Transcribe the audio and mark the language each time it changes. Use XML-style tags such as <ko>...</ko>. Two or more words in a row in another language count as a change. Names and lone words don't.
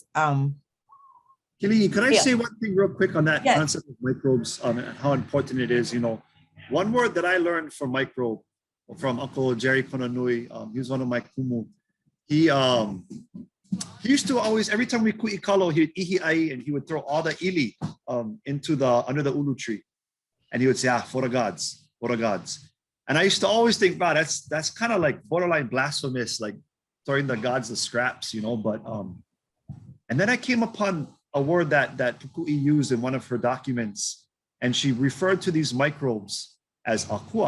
<en>Kili, could I say one thing real quick on that concept of microbes and how important it is? One word that I learned from microbe from Uncle Jerry Konanui, he was one of my kumu. he used to always, every time we kuʻikalo, he would ihiʻai and he would throw all the ili into under the ʻulu tree. And he would say, for the gods, for the gods. And I used to always think, wow, that's kind of like borderline blasphemous, like throwing the gods the scraps, you know, but, and then I came upon a word that Pukui used in one of her documents, and she referred to these microbes as akua.</en>